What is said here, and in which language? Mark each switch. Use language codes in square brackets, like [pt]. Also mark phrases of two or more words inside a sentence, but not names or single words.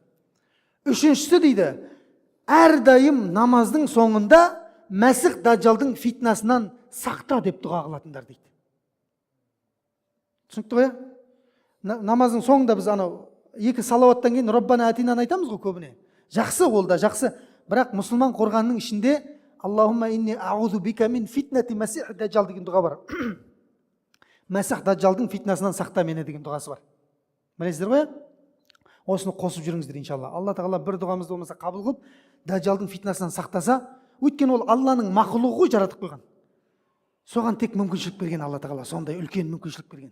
[kk] Үшіншісі дейді, әрдайым намаздың соңында Мәсіх Даджалдың фитнасынан сақта деп дұға қылатындар дейді. Түсінікті ғой? Намаздың соңында біз екі салауаттан кейін [ar] ربنا آتنا [kk] айтамыз ғой көбіне. Жақсы ол да, жақсы. Бірақ мұсылман қорғанның ішінде [ar] اللهم إني أعوذ بك من فتنة المسيح الدجال [kk] деген дұға бар. Мәсіх Даджалдың фитнасынан сақта мені деген дұғасы бар. Білесіздер ғой? Осыны қосып жүріңіздер иншалла. Алла тағала бір дұғамызды болмаса қабыл қылып, Даджалдың фитнасынан сақтаса, өйткені ол Алланың мақұлығы жаратып қойған. Соған тек мүмкіншілік берген Алла тағала, сондай үлкен мүмкіншілік берген.